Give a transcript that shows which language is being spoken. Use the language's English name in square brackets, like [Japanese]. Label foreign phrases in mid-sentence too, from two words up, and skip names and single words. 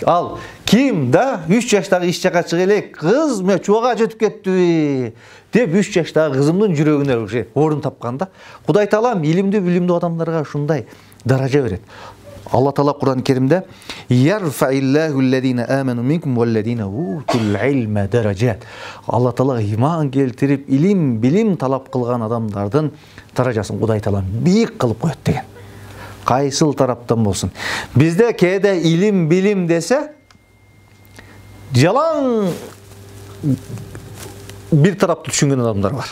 [Kyrgyz] Ал ким да 3 жаштагы иш жака чыга элек, кыз мен Чубак ажы өтүп кеттиби деп 3 жаштагы кызымдын жүрөгүнө уже орун тапканда, Кудай Таалам илимдүү, билимдүү адамдарга ушундай даража берет. Алла Таала Кур'ан-ы Керимде [Arabic] يرفع الله الذين آمنوا منكم والذين أوتوا العلم درجات. [Kyrgyz] Алла Таала иман келтирип, илим, билим талап кылган адамдардын даражасын Кудай Таалам бийик кылып коет деген. Кайсыл тараптан болсун. Бизде кээде илим, билим десе, жалаң бир тарапты түшүнгөн адамдар бар.